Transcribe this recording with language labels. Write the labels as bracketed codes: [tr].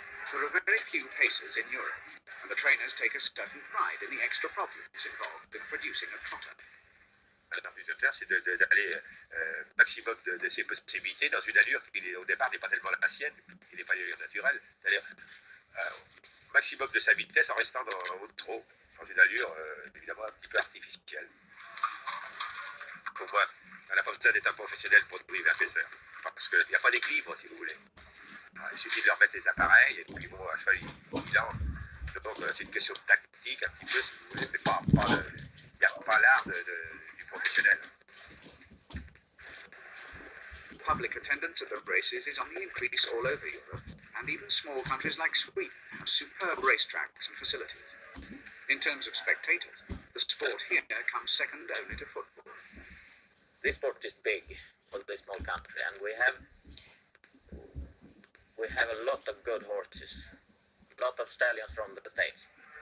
[en] There are very few paces in Europe, and the trainers take a certain pride in the extra problems involved in producing a trotter. [fr] L'important, c'est d'aller maximum de ses possibilités dans une allure qui, au départ, n'est pas tellement la sienne, qui n'est pas l'allure naturelle, c'est-à-dire maximum de sa vitesse en restant au trot, dans une allure évidemment un petit peu artificielle. Donc voilà, on n'a pas besoin d'être un professionnel pour devenir un pêcheur, parce qu'il n'y a pas d'équilibre, si vous voulez. Alors, il suffit de leur mettre les appareils, et puis bon, à cheval, il lance. Donc c'est une question de tactique, un petit peu, si vous voulez, mais il n'y a pas l'art du professionnel. [en] Public attendance at the races is on the increase all over Europe, and even small countries like Sweden have superb racetracks and facilities. In terms of spectators, the sport here comes second only to football. This sport is big for this small country, and we have a lot of good horses, a lot of stallions from the States.